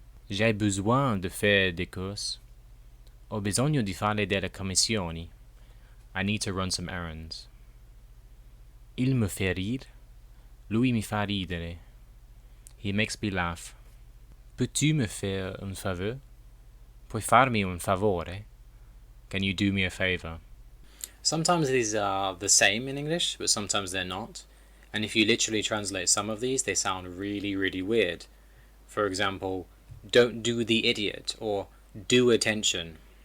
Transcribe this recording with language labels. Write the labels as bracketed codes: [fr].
[fr] J'ai besoin de faire des courses. [it] Ho bisogno di fare delle commissioni. [en] I need to run some errands. [fr] Il me fait rire. [it] Lui mi fa ridere. [en] He makes me laugh. [fr] Peux-tu me faire un faveur? [it] Puoi farmi un favore? [en] Can you do me a favor? Sometimes these are the same in English, but sometimes they're not. And if you literally translate some of these, they sound really, really weird. For example, don't do the idiot, or do attention.